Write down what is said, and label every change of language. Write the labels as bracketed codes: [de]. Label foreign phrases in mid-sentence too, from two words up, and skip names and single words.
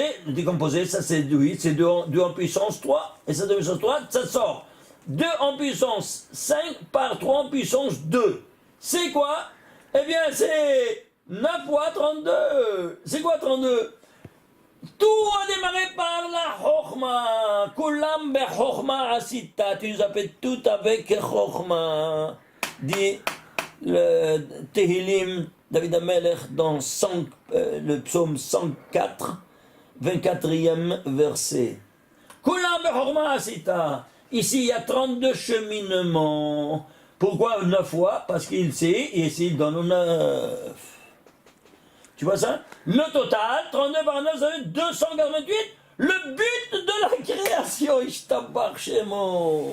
[fr] Le décomposer, ça c'est 8, c'est 2 en puissance 3. Et ça 2 en puissance 3, ça sort 2 en puissance 5 par 3 en puissance 2. C'est quoi? Eh bien, c'est 9 fois 32. C'est quoi 32? Tout a démarré par la Chokhma. [he] כולם בחכמה עשית. [fr] Tu nous as fait tout avec Chokhma. Dit le Tehillim, David Amelech, dans le psaume 104, 24e verset. [he] כולם בחכמה עשית. [fr] Ici, il y a 32 cheminements. Pourquoi 9 fois? Parce qu'il sait, et ici il donne 9. Tu vois ça? Le total, 32 par 9, ça fait 288. Le but de la création, [he] ישתבח שמו.